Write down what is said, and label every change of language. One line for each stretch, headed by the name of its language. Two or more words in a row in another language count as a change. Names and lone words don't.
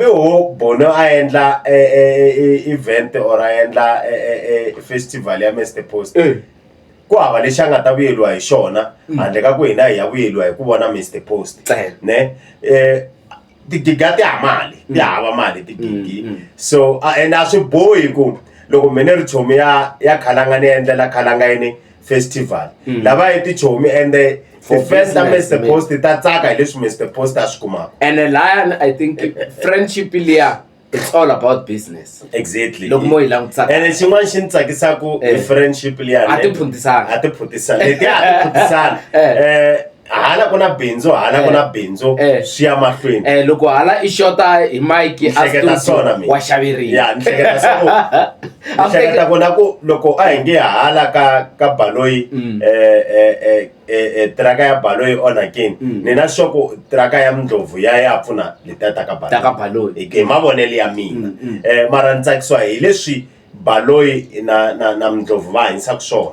Tsonga: ho Bono a endla
English: event or
Tsonga: a endla festival ya Mr Post ku hava lexi a nga ta vuyeliwa hi xona handle ka ku hina hi ya vuyeliwa hi ku vona Mr Post ne tigigi a ti hava mali tigigi so and a swi bohi ku loko mine ri chomi ya Khalanga ni endlela Khalanga yini festival lava yi ti chomi ende ti-fans ta Mr Post ta tsaka hi leswi Mr Post a swi kumaka
English: and lion I think friendship liya it's all about business exactly
Tsonga: loko mo yi langutisaka ene xin'wana xi ni tsakisaku hi friendship liya a ti phuntisana letiya a ti phuntisana hala ku na bindzu swi ya mahlweni loko hala i xota hi mike wa xaveriwa ni hleketa kona ku loko a hi nge hala ka Baloyi traka ya Baloyi onakini ni na xoko traka ya Ndlovu ya pfuna letiya ta ka Baloyi hi mavonelo ya mina mara ni tsakisiwa hi leswi baloyi na mndlovu va hanyisa ku swona